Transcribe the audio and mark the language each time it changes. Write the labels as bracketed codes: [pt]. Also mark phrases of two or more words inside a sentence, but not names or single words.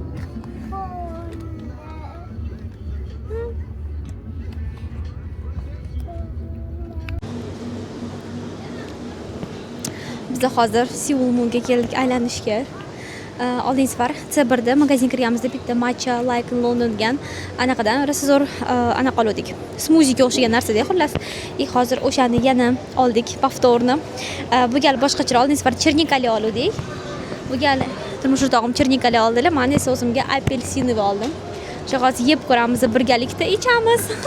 [uz] Biz hozir Seoul Moonga keldik aylanishga. Oldingi safar C1da magazin kirganimizda bitta matcha like in London degan anaqadan rosa zo'r anaqa oldik. Smuziga o'xshagan narsa-da xullas. Hozir o'shani yana oldik повторно. Bu gal boshqacha oldingi safar chernikali oldik. Bu gal turmush o'rtog'im chernikali oldilar. Men esa o'zimga apelsinni oldim. Shu hozir yeb ko'ramiz, birgalikda ichamiz.